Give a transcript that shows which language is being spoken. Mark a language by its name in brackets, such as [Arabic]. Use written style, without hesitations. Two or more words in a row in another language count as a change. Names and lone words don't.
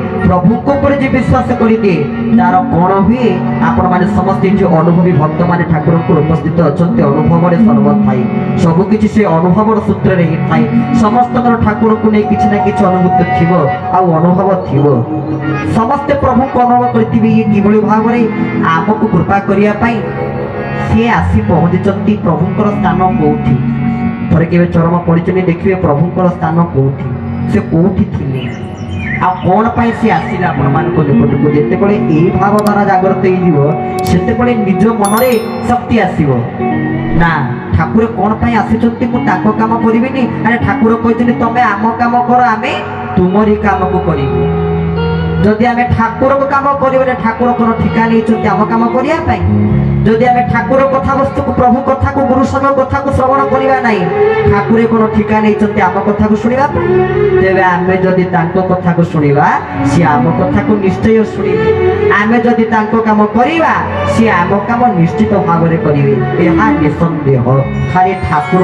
[Odia] ପ୍ରଭୁ କୁ ଉପରେ ଯେ ବିଶ୍ୱାସ କରି ଦିଏ ତାର କଣ ହୁଏ ଆପଣ ମାନେ ସମସ୍ତ ଯେ ଅନୁଭବୀ ଭକ୍ତ ମାନେ ଠାକୁର କୁ ଉପସ୍ଥିତ ଅଛନ୍ତି ଅନୁଭବ ରେ ସର୍ବ ଥାଇ ସବୁ କିଛି ସେ ଅନୁଭବ ସୂତ୍ର ରେ ହିଁ ଥାଇ ସମସ୍ତ ଠାକୁର କୁ ନେଇ କିଛି ନା କିଛି ଅନୁଭୂତି ଥିବ ଆ ଅନୁଭବ ଥିବ ସମସ୍ତ ପ୍ରଭୁ କୁ ଅନୁଭବ କରିଥିବେ ଯେ କେବଳ ଭାବ ରେ ଆମକୁ କୃପା କରିବା ପାଇଁ ସେ ଆସି ପହଞ୍ଚନ୍ତି ପ୍ରଭୁଙ୍କର ସ୍ଥାନ କେଉଁଠି ଥରେ କେବେ ଚରମ ପଡ଼ିଛନ୍ତି ଦେଖିବେ ପ୍ରଭୁଙ୍କର ସ୍ଥାନ କେଉଁଠି ସେ କେଉଁଠି ଥିଲେ ଆ କାହିଁ ପାଇଁ ସେ ଆସିଲା ଆପଣ ମାନଙ୍କ ନିକଟ କୁ ଯେତେ ବେଳେ ଏ ଭାବ ଦ୍ୱାରା ଜାଗ୍ରତ ହେ ଜୀବ ସେତେ ବେଳେ ନିଜ ମନ ରେ ଶକ୍ତି ଆସିବ ନା ଠାକୁର କାହିଁ ପାଇଁ ଆସିଛନ୍ତି ମୁଁ ତାଙ୍କ କାମ କରିବିନି ଅରେ ଠାକୁର କହୁଛନ୍ତି ତମେ ଆମ କାମ କର ଆମେ ତୁମରି କାମ କୁ କରିବୁ ଯଦି ଆମେ ଠାକୁର କୁ କାମ କରିବେ ଠାକୁର କଣ ଠିକା ନେଇଛନ୍ତି ଆମ କାମ କରିବା ପାଇଁ ଯଦି ଆମେ ଠାକୁର କଥା ବସ୍ତୁ କୁ ପ୍ରଭୁ କଥା କୁ ଗୁରୁ ସଙ୍ଗ କଥା କୁ ଶ୍ରବଣ କରିବା ନାହିଁ ଠାକୁର କଣ ଠିକା ନେଇଛନ୍ତି ଆମ କଥା କୁ ଶୁଣିବା ତେବେ ଆମେ ଯଦି ତାଙ୍କ କଥା କୁ ଶୁଣିବା ସେ ଆମ କଥା କୁ ନିଶ୍ଚୟ ଶୁଣିବେ ଆମେ ଯଦି ତାଙ୍କ କାମ କରିବା ସେ ଆମ କାମ ନିଶ୍ଚିତ ଭାବ ରେ କରିବେ ଏହା ନିସନ୍ଦେହ ଖାଲି ଠାକୁର